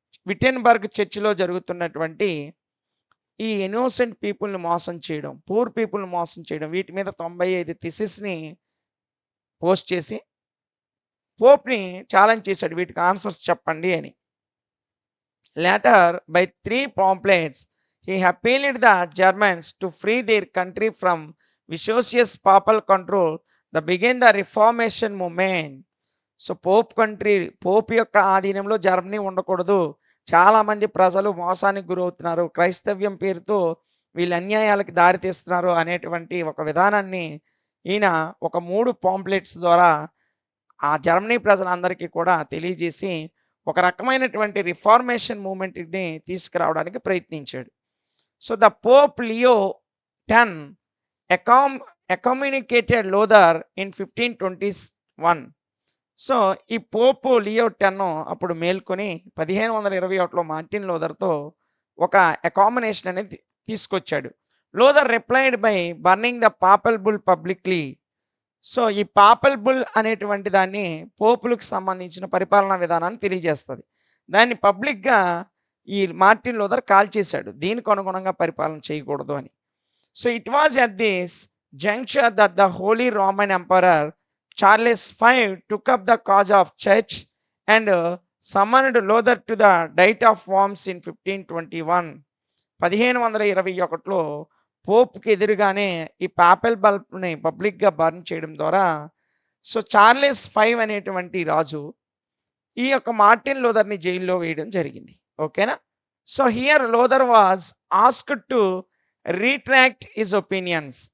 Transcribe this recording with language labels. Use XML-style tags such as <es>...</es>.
<te>విటెన్బర్గ్ చర్చిలో జరుగుతున్నటువంటి ఈ ఇన్నోసెంట్ పీపుల్ని మోసం చేయడం, పూర్ పీపుల్ని మోసం చేయడం, వీటి మీద 95 థెసిస్ని పోస్ట్ చేసి పోప్ని ఛాలెంజ్ చేశాడు, వీటికి ఆన్సర్స్ చెప్పండి అని.</te> <en>Later by 3 pamphlets he appealed the Germans to free their country from vicious papal control that began the Reformation movement.</en> <te>So Pope యొక్క ఆధీనంలో జర్మనీ ఉండకూడదు, చాలామంది ప్రజలు మోసానికి గురవుతున్నారు, క్రైస్తవ్యం పేరుతో వీళ్ళు అన్యాయాలకు దారితీస్తున్నారు అనేటువంటి ఒక విధానాన్ని ఈయన ఒక 3 pamphlets ద్వారా ఆ జర్మనీ ప్రజలందరికీ కూడా తెలియజేసి ఒక రకమైనటువంటి రిఫార్మేషన్ మూమెంట్ని తీసుకురావడానికి ప్రయత్నించాడు.</te> <en>So the pope Leo 10 excommunicated Luther in 1521.</en> <te>So ఈ పోపు లియో 10 అప్పుడు మేల్కొని 1521లో మార్టిన్ లూథర్తో ఒక అకామినేషన్ అనేది తీసుకొచ్చాడు.</te> <en>Luther replied by burning the papal bull publicly.</en> <te>So ఈ పాపల్ బుల్ అనేటువంటి దాన్ని పోపులకు సంబంధించిన పరిపాలనా విధానాన్ని తెలియజేస్తుంది. దాన్ని పబ్లిక్గా ఈ మార్టిన్ లూథర్ కాల్చేశాడు, దీనికి అనుగుణంగా పరిపాలన చేయకూడదు అని.</te> <en>So it was at this juncture that the Holy Roman Emperor Charles V took up the cause of church and summoned Luther to the Diet of Worms in 1521.</en> <te>1521లో పోప్కి ఎదురుగానే ఈ పాపెల్ బల్బ్ని పబ్లిక్గా బర్న్ చేయడం ద్వారా సో చార్లెస్ V అనేటువంటి రాజు ఈ యొక్క Martin లూథర్ని జైల్లో వేయడం జరిగింది. ఓకేనా.</te> <en>So here Luther was asked to retract his opinions.</en>